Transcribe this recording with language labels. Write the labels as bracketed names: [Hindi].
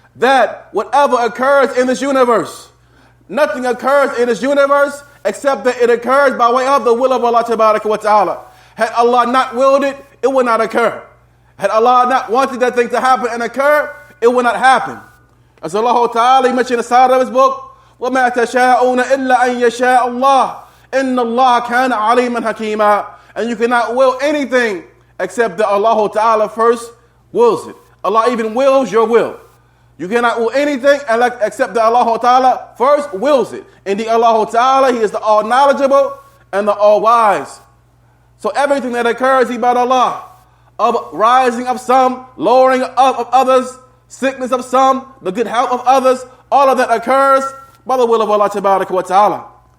[English] that whatever occurs in this universe, nothing occurs in this universe except that it occurs by way of the will of Allah wa ta'ala. Had Allah not willed it, it would not occur. Had Allah not wanted that thing to happen and occur, it would not happen. As Allah Ta'ala mentioned in the side of his book, [Arabic] وَمَا تَشَاءُونَ إِلَّا أَن يَشَاءَ اللَّهُ إِنَّ اللَّهَ كَانَ عَلِيمًا حَكِيمًا. [English] And you cannot will anything except that Allah Ta'ala first wills it. Allah even wills your will. You cannot will anything except that Allah Ta'ala first wills it. Indeed, Allah Ta'ala, He is the all-knowledgeable and the all-wise. So everything that occurs about Allah, of rising of some, lowering of others, sickness of some, the good health of others, all of that occurs by the will of Allah wa ta'ala.